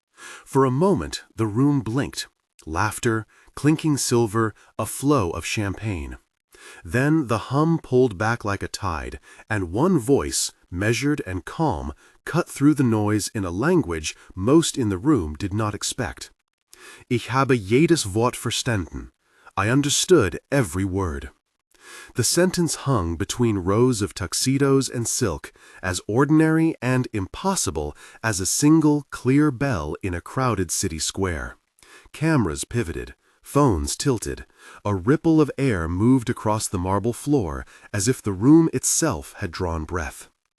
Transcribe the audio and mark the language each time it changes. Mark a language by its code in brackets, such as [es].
[en] For a moment, the room blinked. Laughter, clinking silver, a flow of champagne. Then the hum pulled back like a tide, and one voice, measured and calm, cut through the noise in a language most in the room did not expect. [de] Ich habe jedes Wort verstanden. [en] I understood every word. The sentence hung between rows of tuxedos and silk, as ordinary and impossible as a single clear bell in a crowded city square. Cameras pivoted, phones tilted. A ripple of air moved across the marble floor as if the room itself had drawn breath.